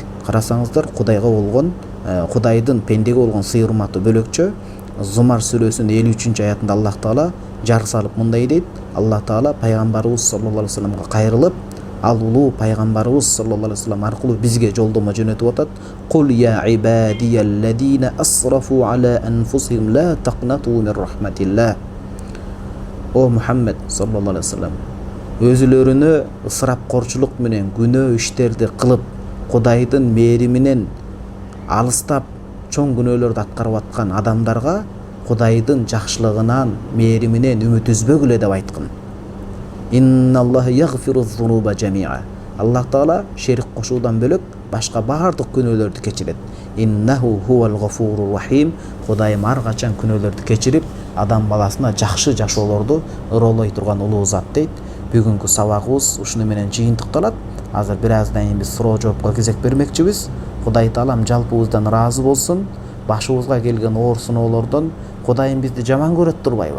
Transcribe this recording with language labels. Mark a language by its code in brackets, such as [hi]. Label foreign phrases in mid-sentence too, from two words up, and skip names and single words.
[ky] Карасаңыздар, Кудайга болгон, Кудайдын пендеге болгон сый урматы бөлөкчө. Зумар сүрөсүнүн 53-аятында Аллах Таала жар салып мындай дейт. Аллах Таала пайгамбарыбыз [ar] صلى الله عليه [ky] вассаламга кайрылып, ал улуу пайгамбарыбыз [ar] صلى الله عليه وسلم [ky] аркылуу бизге жолдомо жөнөтүп атат. [ar] قل يا عبادي الذين أسرفوا على أنفسهم لا تقنطوا من رحمة الله. [ky] О Мухаммед [ar] صلى الله عليه وسلم, [ky] өзүлөрүнө ысырапкорчулук менен күнөө иштерди кылып, Кудайдын мээриминен алыстап чоң күнөөлөрдү аткарып аткан адамдарга Кудайдын жакшылыгынан, мээриминен үмүт үзбөгүлө деп айткан. [ar] إن الله يغفر الذنوب جميعا. [ky] Аллах Таала шерик кошуудан бөлөк башка баардык күнөөлөрдү кечирет. [ar] إنه هو الغفور الرحيم. [ky] Кудайым ар качан күнөөлөрдү кечирип, адам баласына жакшы жашоолорду ыролой турган улуу зат дейт. Бүгүнкү сабагыбыз ушуну менен жыйынтыкталат. Азыр бир аздан кийин биз суроо жоопко кезек бермекчибиз. Кудай Таалам жалпыбыздан ыраазы болсун. Башыбызга келген оор сыноолордон Кудайым бизди жаман көрөт турбайбы?